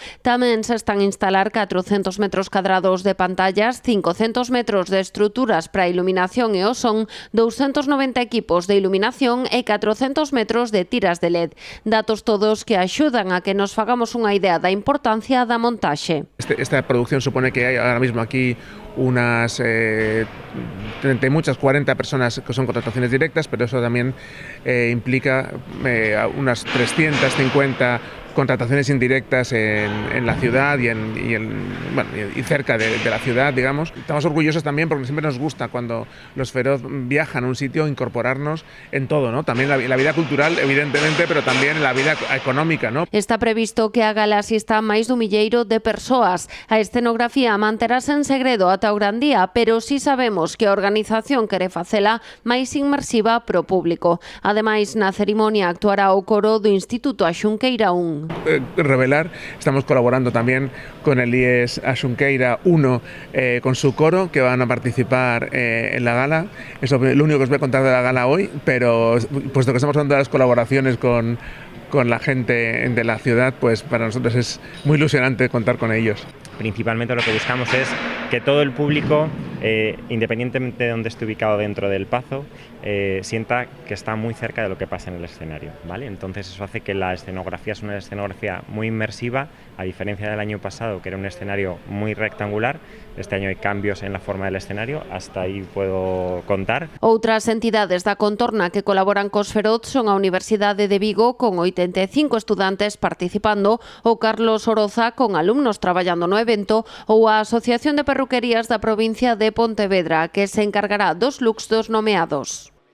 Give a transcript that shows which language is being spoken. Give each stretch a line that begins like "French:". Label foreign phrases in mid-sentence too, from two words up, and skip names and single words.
Galician: Tamén se están a instalar 400 metros cadrados de pantallas, 500 metros de estruturas para a iluminación e o son, 290 equipos de iluminación e 400 metros de tiras de LED. Datos todos que axudan a que nos fagamos unha idea da importancia da montaxe.
Spanish: Esta producción supone que hai ahora mismo aquí unas 40 personas que son contrataciones directas, pero eso también implica unas 350 contrataciones indirectas en la ciudad y cerca de la ciudad, digamos. Estamos orgullosos también porque siempre nos gusta cuando los Feroz viajan a un sitio incorporarnos en todo, ¿no? También la vida cultural, evidentemente, pero también la vida económica, ¿no?
Galician: Está previsto que a gala asista máis dun milleiro de persoas. A escenografía manterase en segredo ata o gran día, pero si sabemos que a organización quere facela máis inmersiva pro público. Ademais, na cerimonia actuará o coro do Instituto A Xunqueira 1.
Spanish: Revelar, estamos colaborando también con el IES A Xunqueira 1 con su coro que van a participar en la gala. Eso es lo único que os voy a contar de la gala hoy, pero puesto que estamos hablando de las colaboraciones con la gente de la ciudad, pues para nosotros es muy ilusionante contar con ellos. Principalmente lo que buscamos es que todo el público, independientemente de donde esté ubicado dentro del Pazo, sienta que está muy cerca de lo que pasa en el escenario, ¿vale? Entonces eso hace que la escenografía es una escenografía muy inmersiva, a diferencia del año pasado, que era un escenario muy rectangular. Este año hay cambios en la forma del escenario, hasta ahí puedo contar.
Galician: Outras entidades da contorna que colaboran cos Feroz son a Universidade de Vigo, con 85 estudantes participando, o Carlos Oroza, con alumnos traballando no evento, ou a Asociación de Perruquerías da provincia de Pontevedra, que se encargará dos looks dos nomeados.